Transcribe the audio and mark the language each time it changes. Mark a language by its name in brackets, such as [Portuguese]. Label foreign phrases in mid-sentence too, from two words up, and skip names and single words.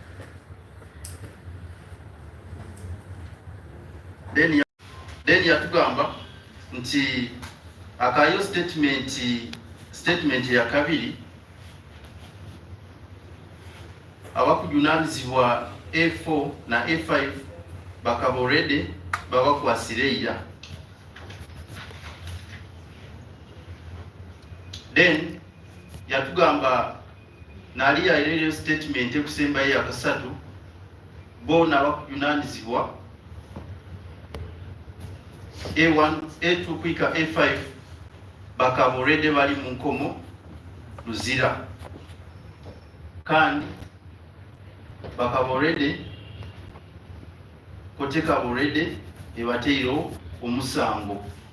[Nyankole] Then yatugamba nti akayo statement ya kabiri abakujunanizibwa A4 na A5 bakaborede babakwasireira. Then yatugamba nali yairere statement ekusemba ya kasatu bona abakujunanizibwa A1 A2 kwika A5 bakaborede bali mu nkomo luzira kandi bakaborede koteka borede ebateiro omusango.